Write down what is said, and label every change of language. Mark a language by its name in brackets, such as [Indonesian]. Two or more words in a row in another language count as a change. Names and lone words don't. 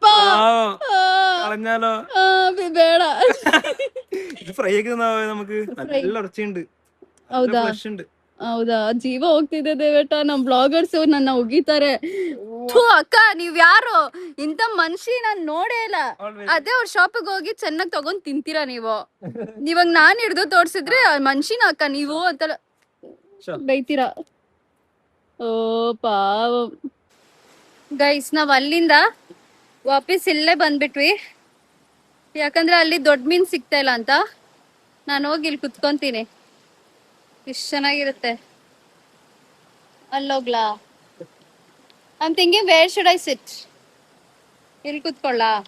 [Malayalam] കളഞ്ഞാലോ? [Kannada] ಬೇಡ, [Malayalam] ഇത് ഫ്രൈ ഒക്കെ നമുക്ക് നല്ല ഇറച്ചിയുണ്ട്. [Kannada] ಹೌದಾ? ಹೌದಾ, ಜೀವ ಹೋಗ್ತಿದೆ ದೇವಟ. ನಮ್ ಬ್ಲಾಗರ್ಸ್ ನನ್ನ ಉಗಿತಾರೆ. ಅಕ್ಕ ನೀವ್ ಯಾರು, ಇಂತ ಮನುಷ್ಯ ನಾನ್ ನೋಡೇ ಇಲ್ಲ. ಅದೇ ಅವ್ರ ಶಾಪಿಗೆ ಹೋಗಿ ಚೆನ್ನಾಗ್ ತಗೊಂಡ್ ತಿಂತೀರಾ ನೀವು. ಇವಾಗ ನಾನ್ ಹಿಡ್ದು ತೋರ್ಸಿದ್ರೆ ಮನುಷ್ಯನ ಅಕ್ಕ ನೀವು ಅಂತ ಬೈತೀರಾ. ಓ ಪಾವ ಗೈಸ್, ನಾವ್ ಅಲ್ಲಿಂದ ವಾಪಸ್ ಇಲ್ಲೇ ಬಂದ್ಬಿಟ್ವಿ. ಯಾಕಂದ್ರೆ ಅಲ್ಲಿ ದೊಡ್ಡ ಮೀನ್ ಸಿಗ್ತಾ ಇಲ್ಲ ಅಂತ ನಾನು ಹೋಗಿ ಇಲ್ಲಿ ಕುತ್ಕೊಂತೀನಿ. ಇಷ್ಟ ಚೆನ್ನಾಗಿರುತ್ತೆ. ಅಲ್ಲೋಗ್ಲಾ? [English] I am thinking where should I sit? [Kannada] ಇಲ್ಲಿ ಕುತ್ಕೊಳ್ಳ?